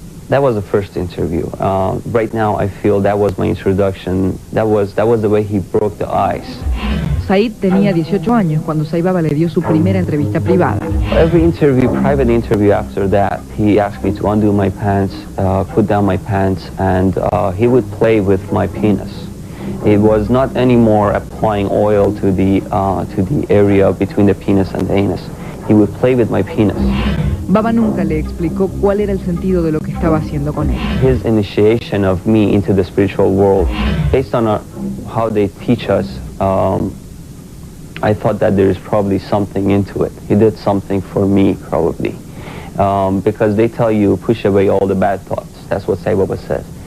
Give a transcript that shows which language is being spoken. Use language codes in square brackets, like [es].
[en] That was the first interview. Right now, I feel that was my introduction. That was the way he broke the ice. [es] Said tenía 18 años cuando Sai Baba le dio su primera entrevista privada. [en] Every interview, private interview after that, he asked me to undo my pants, put down my pants, and he would play with my penis. It was not anymore applying oil to the area between the penis and the anus. He would play with my penis. [es] Baba nunca le explicó cuál era el sentido de lo que estaba haciendo con él. [en] His initiation of me into the spiritual world, based on how they teach us, I thought that there is probably something into it. He did something for me, probably. Because they tell you, push away all the bad thoughts. That's what Sai Baba says.